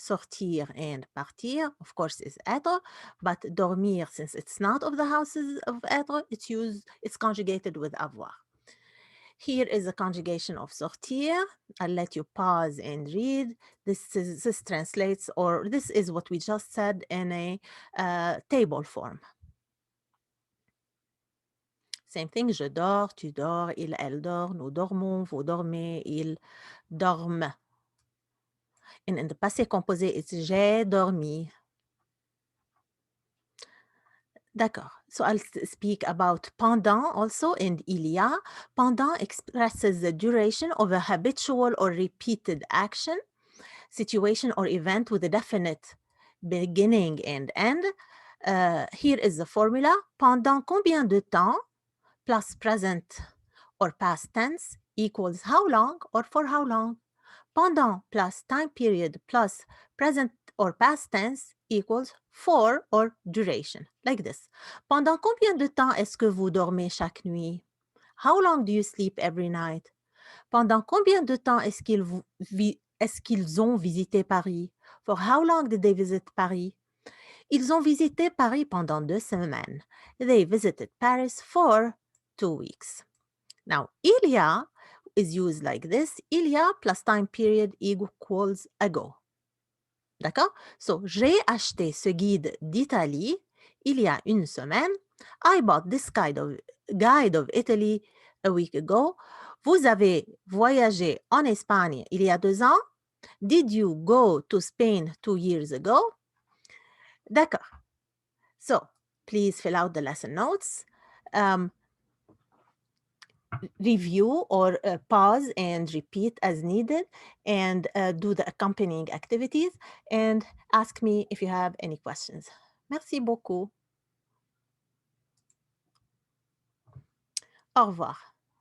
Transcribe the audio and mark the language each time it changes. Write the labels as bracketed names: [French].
[English] Sortir and partir, of course, is être, but dormir, since it's not of the houses of être, it's conjugated with avoir. Here is a conjugation of sortir. I'll let you pause and read. This translates, or this is what we just said in a table form. Same thing, [French] je dors, tu dors, il, elle dort, nous dormons, vous dormez, ils dorment. [English] And in the passé composé, it's [French] j'ai dormi. D'accord. [English] So I'll speak about pendant also and il y a. Pendant expresses the duration of a habitual or repeated action, situation, or event with a definite beginning and end. Here is the formula. [French] Pendant combien de temps [English] plus present or past tense equals how long or for how long. Pendant plus time period plus present or past tense equals for or duration, like this. [French] Pendant combien de temps est-ce que vous dormez chaque nuit? [English] How long do you sleep every night? [French] Pendant combien de temps est-ce qu'ils ont visité Paris? [English] For how long did they visit Paris? [French] Ils ont visité Paris pendant 2 semaines. [English] They visited Paris for 2 weeks. Now, il y a is used like this. Il y a plus time period equals ago. [French] D'accord? So, j'ai acheté ce guide d'Italie il y a 1 semaine. [English] I bought this guide of Italy a week ago. [French] Vous avez voyagé en Espagne il y a 2 ans. [English] Did you go to Spain 2 years ago? [French] D'accord. [English] So, please fill out the lesson notes. review or pause and repeat as needed, and do the accompanying activities, and ask me if you have any questions. [French] Merci beaucoup. Au revoir.